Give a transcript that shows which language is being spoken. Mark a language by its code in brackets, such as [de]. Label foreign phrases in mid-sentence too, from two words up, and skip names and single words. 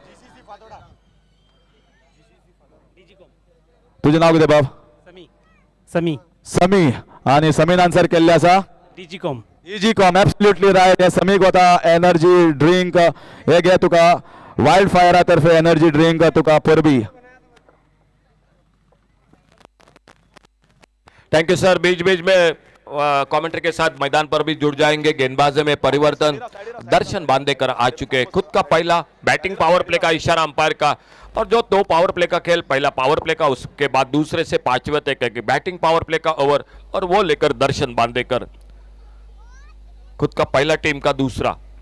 [kok] तुजें नांव कितें बाब? समी. समी. आनी समीन आन्सर केल्ले आसा DGCOM. [en] absolutely right. [kok] हे समीक वता [en] energy drink, [kok] हे घे तुका वायल्ड फायरा तर्फे [en] energy drink [kok] तुका परबी. [en] thank you sir. [hi] बीच बीच में कमेंट्री के साथ मैदान पर भी जुड़ जाएंगे। गेंदबाजी में परिवर्तन, दर्शन बांदेकर आ चुके हैं। खुद का पहला [en] batting power play [hi] का इशारा अंपायर का, और जो 2 [en] power play [hi] का खेल, पहला [en] power play [hi] का, उसके बाद दूसरे से 5वें तक की [en] batting power play [hi] का ओवर, और वो लेकर दर्शन बांदेकर खुद का पहला, टीम का दूसरा।